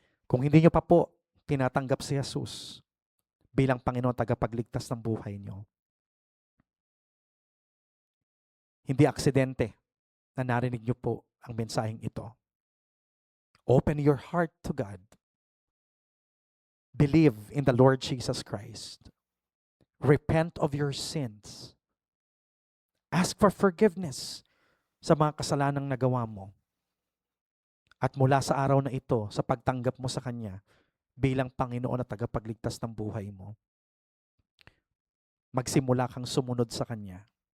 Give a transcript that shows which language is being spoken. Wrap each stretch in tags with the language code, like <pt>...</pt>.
<tl>Kung hindi nyo pa po tinatanggap si Jesus bilang Panginoon at tagapagligtas ng buhay nyo, hindi aksidente na narinig nyo po ang mensaheng ito.</tl> <en>Open your heart to God. Believe in the Lord Jesus Christ. Repent of your sins. Ask for forgiveness</en> <tl>sa mga kasalanang nagawa mo. At mula sa araw na ito, sa pagtanggap mo sa Kanya bilang Panginoon at tagapagligtas ng buhay mo, magsimula kang sumunod sa Kanya.</tl>